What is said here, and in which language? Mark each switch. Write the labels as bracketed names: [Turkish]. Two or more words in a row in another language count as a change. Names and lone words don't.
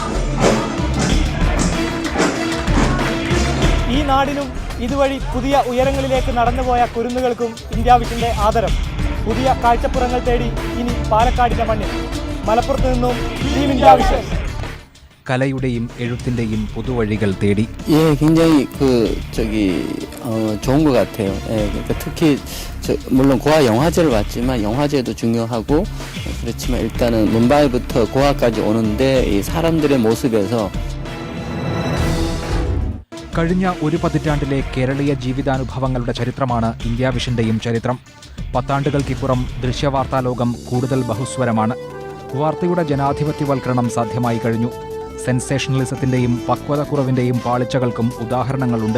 [Malayalam] ഈ നാടിനും ഇതുവഴി പുതിയ ഉയരങ്ങളിലേക്ക് നടന്നുപോയ കുരുന്നുകൾക്കും ഇന്ത്യ വിഷന്റെ ആദരം. പുതിയ കാഴ്ചപ്പുറങ്ങൾ തേടി ഇനി പാലക്കാടിന്റെ മണ്ണിൽ. മലപ്പുറത്ത് നിന്നും ടീം ഇന്ത്യ വിഷൻ. കലയുടെയും എഴുത്തിന്റെയും പുതുവഴികൾ തേടി. [Korean] 굉장히 좋은 것 같아요. 특히 물론 고아 영화제를 왔지만 영화제도 중요하고 그렇지만 일단은 문바이부터 고아까지 오는데 이 사람들의 모습에서 [Malayalam] കഴിഞ്ഞ ഒരു പതിറ്റാണ്ടിലെ കേരളീയ ജീവിതാനുഭവങ്ങളുടെ ചരിത്രമാണ് ഇന്ത്യ വിഷന്റെയും ചരിത്രം. പത്താണ്ടുകൾക്കിപ്പുറം ദൃശ്യവാർത്താ ലോകം കൂടുതൽ ബഹുസ്വരമാണ്. വാർത്തയുടെ ജനാധിപത്യവൽക്കരണം സാധ്യമായി കഴിഞ്ഞു. സെൻസേഷണലിസത്തിന്റെയും പക്വതക്കുറവിന്റെയും പാളിച്ചകൾക്കും ഉദാഹരണങ്ങളുണ്ട്.